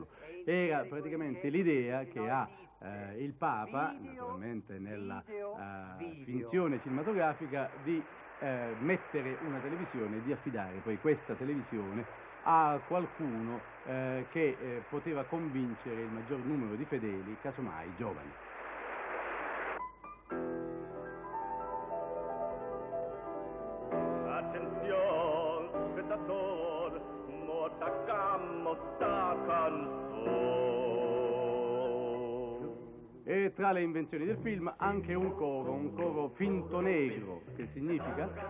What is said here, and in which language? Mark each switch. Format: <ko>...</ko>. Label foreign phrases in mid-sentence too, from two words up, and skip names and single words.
<it>Era praticamente l'idea che ha il Papa, naturalmente nella finzione cinematografica, di mettere una televisione e di affidare poi questa televisione a qualcuno che poteva convincere il maggior numero di fedeli, casomai giovani.</it> <es>Atención, espectador, no atacamos esta canción.</es> <it>E tra le invenzioni del film anche un coro finto negro, che significa?</it>